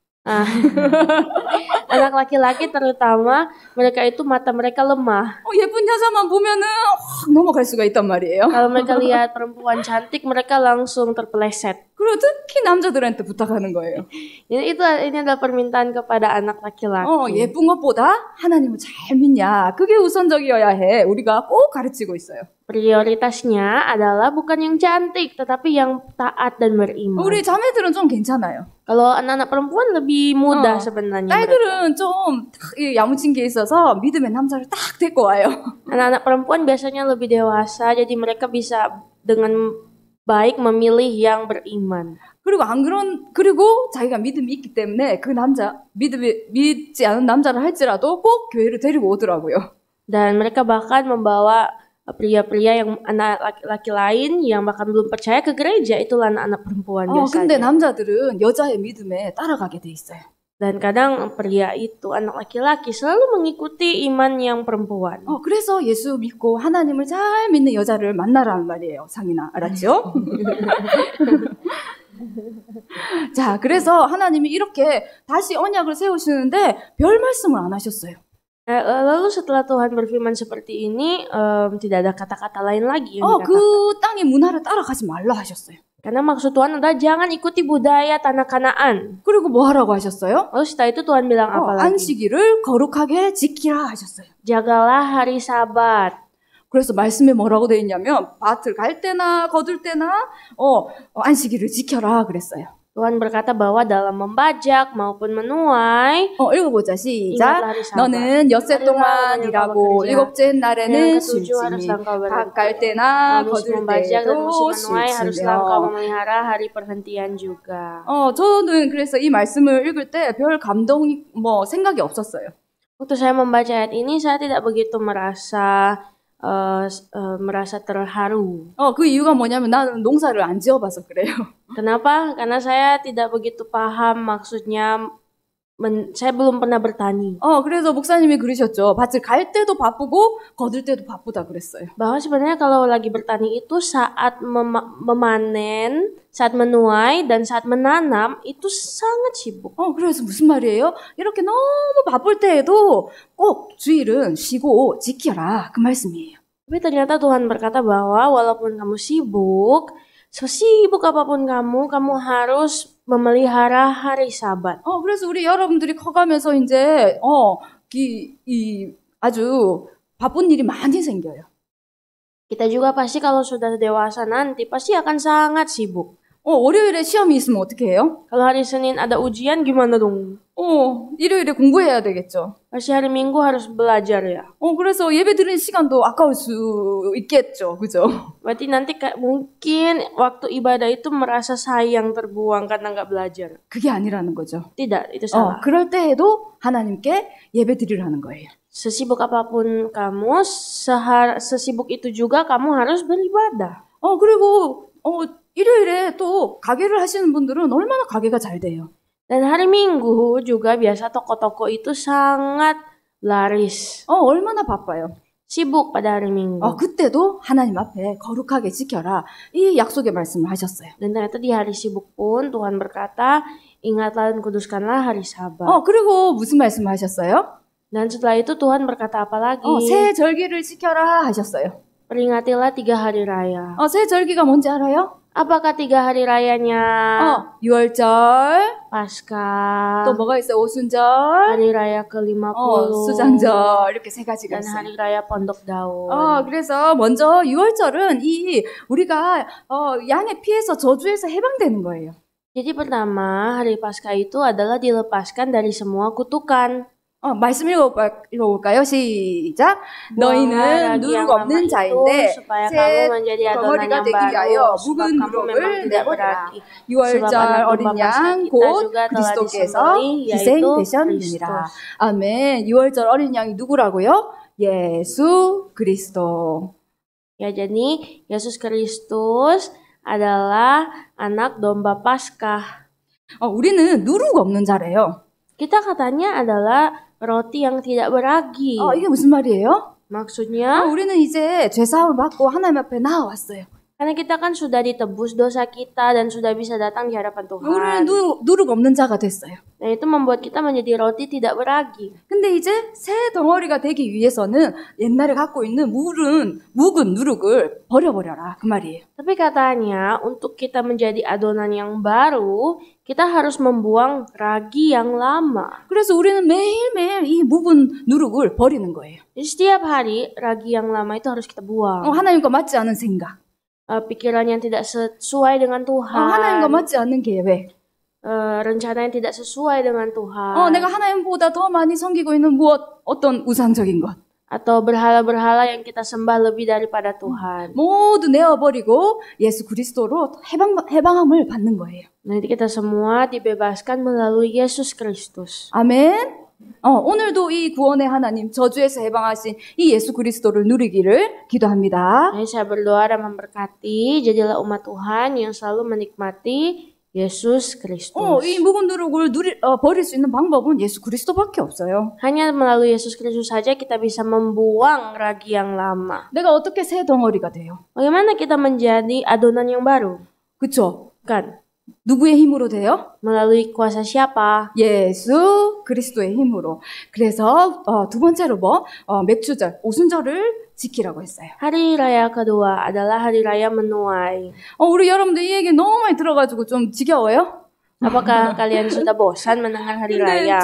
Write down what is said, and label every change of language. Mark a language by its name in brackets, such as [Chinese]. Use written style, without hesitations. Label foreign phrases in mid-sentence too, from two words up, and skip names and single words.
[Indonesian] Anak laki-laki terutama mereka itu mata mereka lemah. [Korean] 예쁜 여자만 보면은 확 넘어갈 수가 있단 말이에요. [Indonesian] Kalau mereka lihat perempuan cantik mereka langsung terpeleset. [Korean] 그리고 특히 남자들한테 부탁하는 거예요. [Indonesian] Ini adalah permintaan kepada anak laki-laki. [Korean] 예쁜 것보다 하나님을 잘 믿냐. 그게 우선적이어야 해. 우리가 꼭 가르치고 있어요. [Indonesian] Prioritasnya adalah bukan yang cantik, tetapi yang taat dan beriman. [Korean] 우리 자매들은 좀 괜찮아요. [Indonesian] Kalau anak-anak perempuan lebih mudah sebenarnya. [Korean] 딸들은 좀 야무친 게 있어서 믿음의 남자를 딱 데리고 와요. [Indonesian] Anak-anak perempuan biasanya lebih dewasa, jadi mereka bisa dengan baik memilih yang beriman. [Korean] 그리고 자기가 믿음이 있기 때문에 그 남자, 믿지 않은 남자를 할지라도 꼭 교회를 데리고 오더라고요. [Indonesian] Dan mereka bahkan membawa pria-pria yang anak laki-laki lain yang bahkan belum percaya ke gereja, itulah anak-anak perempuan biasanya. [Korean] 근데 남자들은 여자의 믿음에 따라가게 돼 있어요. [Indonesian] Dan kadang pria itu, anak laki-laki selalu mengikuti iman yang perempuan. [Korean] 그래서 예수 믿고 하나님을 잘 믿는 여자를 만나라는 말이에요. 상인아, 알았죠? 자, 그래서 하나님이 이렇게 다시 언약을 세우시는데 별 말씀을 안 하셨어요. [Indonesian] Lalu setelah Tuhan berfirman seperti ini, tidak ada kata-kata lain lagi yang dikatakan. [Korean] 그 땅의 문화를 따라가지 말라 하셨어요. [Indonesian] Karena maksud Tuhan adalah jangan ikuti budaya tanah Kanaan. [Korean] 그리고 뭐 하라고 하셨어요? [Indonesian] Lalu setelah itu Tuhan bilang apa lagi? [Korean] 안식일을 거룩하게 지키라 하셨어요. [Indonesian] Jagalah hari Sabat. [Korean] 그래서 말씀에 뭐라고 돼 있냐면 밭을 갈 때나 거둘 때나 안식일을 지켜라 그랬어요. [Indonesian] Tuhan berkata bahwa dalam membajak maupun menuai, [Korean] 읽어보자. 시작. 너는 엿새 동안 일하고 일곱째 날에는 쉴지니 밭 갈 때나 거둘 때도 쉴지며. [Indonesian] memelihara hari perhentian juga. [Korean] 저는 그래서 이 말씀을 읽을 때 별 감동이 생각이 없었어요. [Indonesian] Waktu saya membaca ayat ini saya tidak begitu merasa terharu. [Korean] 그 이유가 뭐냐면 나는 농사를 안 지어봐서 그래요. [Indonesian] Kenapa? Karena saya tidak begitu paham maksudnya. saya belum pernah bertani. [Korean] 그래서 목사님이 그러셨죠. 밭을 갈 때도 바쁘고 거둘 때도 바쁘다 그랬어요. [Indonesian] Bahwa sebenarnya kalau lagi bertani itu saat memanen, saat menuai dan saat menanam itu sangat sibuk. [Korean] 그래서 무슨 말이에요? 이렇게 너무 바쁠 때에도 꼭 주일은 쉬고 지켜라 그 말씀이에요. [Indonesian] Tapi ternyata Tuhan berkata bahwa walaupun kamu sibuk, sesibuk apapun kamu harus memelihara hari Sabat. [Korean] 그래서 우리 여러분들이 커가면서 이제 아주 바쁜 일이 많이 생겨요. [Indonesian] Kita juga pasti kalau sudah dewasa nanti pasti akan sangat sibuk. [Korean] 월요일에 시험이 있으면 어떻게 해요? [Indonesian] Kalau hari Senin ada ujian gimana dong? [Korean] 일요일에 공부해야 되겠죠. [Indonesian] Pasti hari Minggu harus belajar ya. [Korean] 그래서 예배 드리는 시간도 아까울 수 있겠죠. 그죠? [Indonesian] Berarti nanti mungkin waktu ibadah itu merasa sayang terbuang karena nggak belajar. [Korean] 그게 아니라는 거죠. [Indonesian] Tidak, itu salah. [Korean] 그럴 때에도 하나님께 예배 드리라는 거예요. [Indonesian] Sesibuk apapun kamu, sesibuk itu juga kamu harus beribadah. [Korean] 그리고 일요일에 또 가게를 하시는 분들은 얼마나 가게가 잘 돼요. [Indonesian] Dan hari Minggu juga biasa toko-toko itu sangat laris. [Korean] 얼마나 바빠요. [Indonesian] sibuk pada hari Minggu. [Korean] 그때도 하나님 앞에 거룩하게 지켜라. 이 약속의 말씀을 하셨어요. [Indonesian] Dan ternyata di hari sibuk pun Tuhan berkata, ingatlah dan kuduskanlah hari Sabat. [Korean] 그리고 무슨 말씀을 하셨어요? [Indonesian] Dan setelah itu Tuhan berkata apa lagi? [Korean] 새 절기를 지켜라 하셨어요. [Indonesian] Peringatilah 3 hari raya. [Korean] 새 절기가 뭔지 알아요? [Indonesian] Apakah 3 hari rayanya? [Korean] 유월절, [Indonesian] Paskah, [Korean] 또 뭐가 있어요? 오순절, [Indonesian] hari raya ke-50, [Korean] 수장절 이렇게 세 가지가 [Indonesian] dan [Korean] 있어요. [Indonesian] hari raya Pondok Daun. [Korean] 그래서 먼저 유월절은 우리가 양의 피해서 저주에서 해방되는 거예요. [Indonesian] Jadi pertama, hari Paskah itu adalah dilepaskan dari semua kutukan. [Korean] 말씀 읽어볼까요? 시작. 너희는 누룩 없는 자인데 새 덩어리가 되기 위하여 묵은 누룩을 내버려라. 유월절 어린 양 곧 그리스도께서 희생되셨느니라. 아멘. 유월절 어린 양이 누구라고요? 예수 그리스도. [Indonesian] Ya, jadi Yesus Kristus adalah anak domba Paskah. [Korean] 우리는 누룩 없는 자래요. [Indonesian] Kita katanya adalah roti yang tidak beragi. [Korean] 이게 무슨 말이에요? [Indonesian] Maksudnya, [Korean] 우리는 이제 죄사함을 받고 하나님 앞에 나아왔어요. [Indonesian] karena kita kan sudah ditebus dosa kita dan sudah bisa datang di hadapan Tuhan. [Korean] 우리는 누룩 없는 자가 됐어요. [Indonesian] Dan itu membuat kita menjadi roti tidak beragi. [Korean] 근데 이제 새 덩어리가 되기 위해서는 옛날에 갖고 있는 묵은 누룩을 버려버려라 그 말이에요. [Indonesian] Tapi katanya untuk kita menjadi adonan yang baru, kita harus membuang ragi yang lama. [Korean] 그래서 우리는 매일매일 이 묵은 누룩을 버리는 거예요. [Indonesian] Jadi setiap hari ragi yang lama itu harus kita buang. [Korean] 하나님과 맞지 않은 생각. [Indonesian] Pikiran yang tidak sesuai dengan Tuhan. [Korean] 하나님과 맞지 않는 계획. [Indonesian] rencana yang tidak sesuai dengan Tuhan. [Korean] 내가 하나님보다 더 많이 섬기고 있는 어떤 우상적인 것. [Indonesian] Atau berhala-berhala yang kita sembah lebih daripada Tuhan. [Korean] 모두 내어버리고 예수 그리스도로 해방함을 받는 거예요. [Indonesian] Nanti kita semua dibebaskan melalui Yesus Kristus. [Korean] 아멘. 오늘도 이 구원의 하나님, 저주에서 해방하신 이 예수 그리스도를 누리기를 기도합니다. [Indonesian] Saya berdoa dan memberkati, jadilah umat Tuhan yang selalu menikmati Yesus Kristus. [Korean] 이 묵은 누룩을 버릴 수 있는 방법은 예수 그리스도밖에 없어요. [Indonesian] Hanya melalui Yesus Kristus saja kita bisa membuang ragi yang lama. [Korean] 내가 어떻게 새 덩어리가 돼요? [Indonesian] Bagaimana kita menjadi adonan yang baru? [Korean] 그쵸? [Indonesian] Kan? [Korean] 누구의 힘으로 돼요? [Indonesian] Melalui kuasa siapa? [Korean] 예수 그리스도의 힘으로. 그래서 두 번째로 맥주절, 오순절을 지키라고 했어요. [Indonesian] Hari raya kedua adalah hari raya menuai. [Korean] 우리 여러분들 이 얘기 너무 많이 들어가지고 좀 지겨워요? [Indonesian] Apakah kalian sudah bosan mendengar hari raya?